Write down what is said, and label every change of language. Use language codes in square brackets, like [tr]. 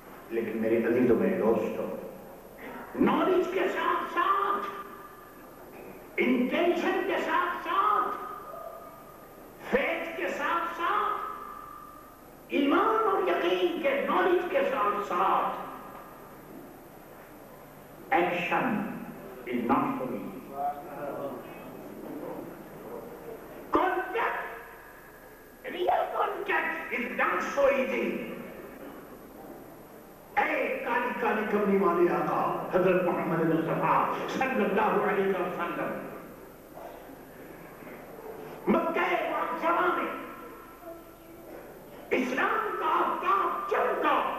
[ur] لیکن میرے عزیزوں میرے دوستوں، نالج کے ساتھ ساتھ، انٹینشن کے ساتھ ساتھ، فیتھ کے ساتھ ساتھ، ایمان اور یقین کے نالج کے ساتھ ساتھ action [en] is not so easy. Contact, real contact is not so easy. [ur] اے کالی کالی کملی والے آقا حضرت محمد مصطفیٰ صلی اللہ علیہ وسلم، مکہ معظمہ میں اسلام کا آفتاب چمکا،